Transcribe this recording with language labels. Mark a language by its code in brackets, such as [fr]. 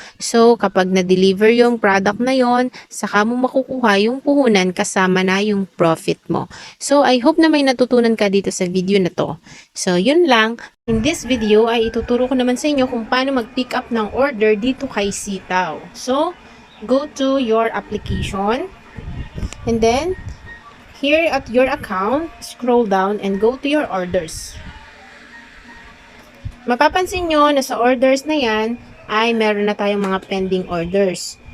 [tl] So kapag na-deliver yung product na yon, saka mo makukuha yung puhunan kasama na yung profit mo. [en] So I hope [tl] na may natutunan ka dito sa video na to. So yun lang. In this video ay ituturo ko naman sa inyo kung paano mag-pick up ng order dito kay sitaw. [en] So, go to your application and then here at your account, scroll down and go to your orders. [tl] Mapapansin nyo na sa orders na yan ay meron na tayong mga pending orders.